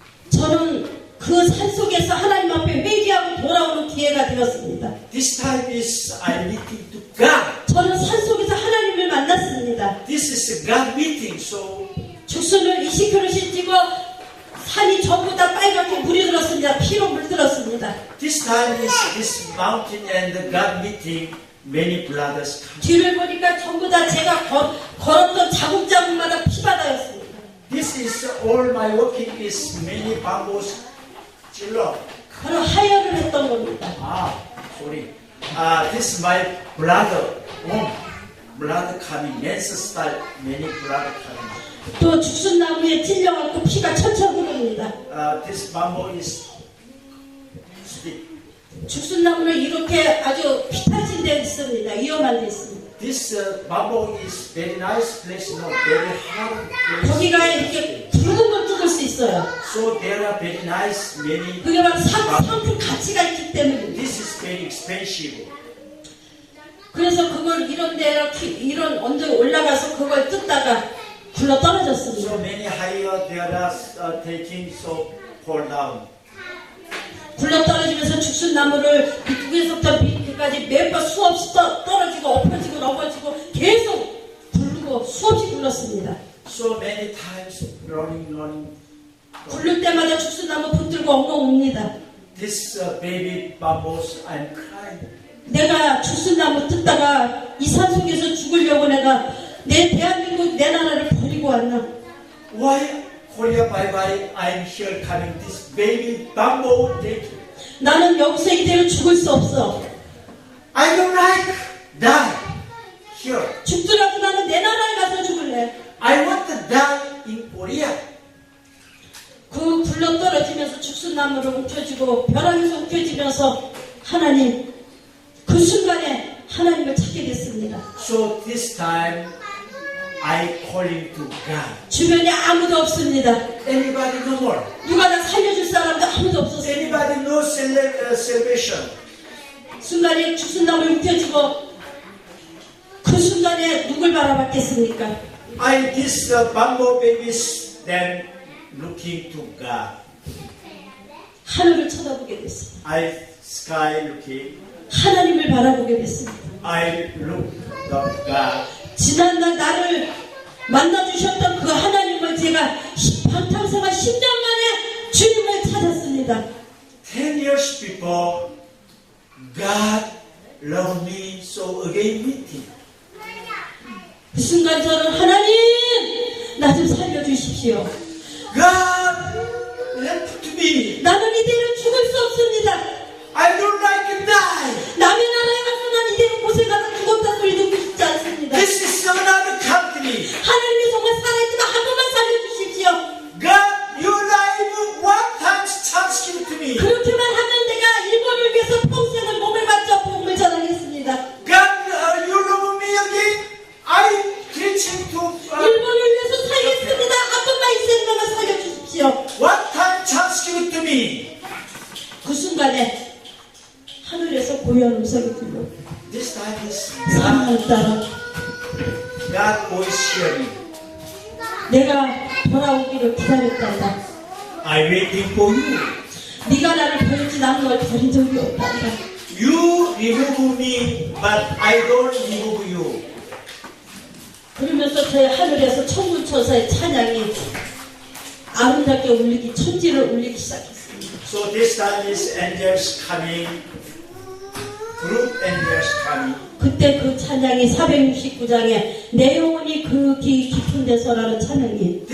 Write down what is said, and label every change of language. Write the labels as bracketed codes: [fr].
[ko] 저는 그 산속에서 하나님 앞에 회개하고 돌아오는 기회가 되었습니다. [en] This time is I meeting to God. [ko] 저는 산속에서 하나님을 만났습니다. [en] This is God meeting. So [ko] 죽순을 20kg씩 찌고 산이 전부 다 빨갛게 물이 들었습니다. 피로 물들었습니다. [en] this time is this mountain and the God meeting. Many brothers come. [ko] 뒤를 보니까 전부 다 제가 걸었던 자국자국마다 피바다였습니다. [en] This is all my working is many bamboos. [ko] 찔러. 바로 하혈을 했던 겁니다. [en] Sorry. This is my brother. Blood coming. Men's style. Many blood coming. [ko] 또 죽순나무에 찔려갖고 피가 철철 흐릅니다. [en] This bamboo is stick. [ko] 죽순나무는 이렇게 아주 피타진 데 있습니다. 위험한 데 있습니다. [en] This bamboo is very nice place, no, very hard place. [ko] 거기가 이렇게 붉은 걸 뜯을 수 있어요. [en] So there are very nice many. [ko] 그게 바로 상품 가치가 있기 때문입니다. [en] This is very expensive. [ko] 그래서 그걸 이런 언덕에 올라가서 그걸 뜯다가 굴러 떨어졌습니다. [en] So many higher there are taking so fall down. [ko] 굴러 떨어지면서 죽순나무를 밑에서부터 밑에까지 몇 번 수없이 떨어지고 엎어지고 넘어지고 계속 굴르고 수없이 굴렀습니다. [en] So many times running. [ko] 굴를 때마다 죽순나무 붙들고 엉엉 웁니다. [en] This baby bamboos, I'm crying. [ko] 내가 죽순나무 뜯다가 이 산속에서 죽으려고 내가 내 대한민국 내 나라를 버리고 왔나? [en] Why Korea bye bye? I'm here coming. This baby bamboo take. [ko] 나는 여기서 이대로 죽을 수 없어. [en] I don't like die here. [ko] 죽더라도 나는 내 나라에 가서 죽을래. [en] I want to die in Korea. [ko] 그 굴러 떨어지면서 죽순나무를 움켜쥐고 벼랑에서 움켜쥐면서 하나님 그 순간에 하나님을 찾게 됐습니다. [en] So this time I calling to God. [ko] 주변에 아무도 없습니다. [en] Anybody no more? [ko] 누가 나 살려줄 사람도 아무도 없었어요. [en] Anybody no salvation? [ko] 순간에 죽순나무를 움켜쥐고 그 순간에 누굴 바라봤겠습니까? [en] I this bamboo babies then looking to God. [ko] 하늘을 쳐다보게 됐습니다. [en] I sky looking, [ko] 하나님을 바라보게 됐습니다. [en] I looked up God. [ko] 지난날 나를 만나주셨던 그 하나님을 제가 방탕생활 10년 만에 주님을 찾았습니다. [en] 10 years before, God loved me, so again meet him. [ko] 그 순간 저는 하나님 나 좀 살려주십시오. [en] God left me. [ko] 나는 이대로 죽을 수 없습니다. [en] I don't like to die. [ko] 남의 나라에 가서 난 이대로 곳에 가서 죽었다 소리 듣고 싶지 않습니다. [en] This is another country. [ko] 하나님이 정말 살아있지만 한 번만 살려주십시오. [en] God, your life, what times chance give to me? [ko] 그렇게만 하면 내가 일본을 위해서 평생을 몸을 바쳐 복음을 전하겠습니다. [en] God, you love me again. I preaching to. [ko] 일본을 위해서 살겠습니다. 한 번만 이 생명을 살려주십시오. [en] What time chance give to me? [ko] 그 순간에 하늘에서 고요한 음성이 들려. [en] This time is [ko] 사랑하는 딸아, [en] God voice hearing. [ko] 내가 돌아오기를 기다렸단다. [en] I waiting for you. [ko] 네가 나를 버렸지 나는 널 버린 적이 없단다. [en] You remove me, but I don't remove you. [ko] 그러면서 제 하늘에서 천군천사의 찬양이 아름답게 울리기, 천지를 울리기 시작했습니다. [en] So this time is angels coming, group angels coming. [ko] 그때 그 찬양이 469장에 내 영혼이 그 깊은 데서라는 찬양이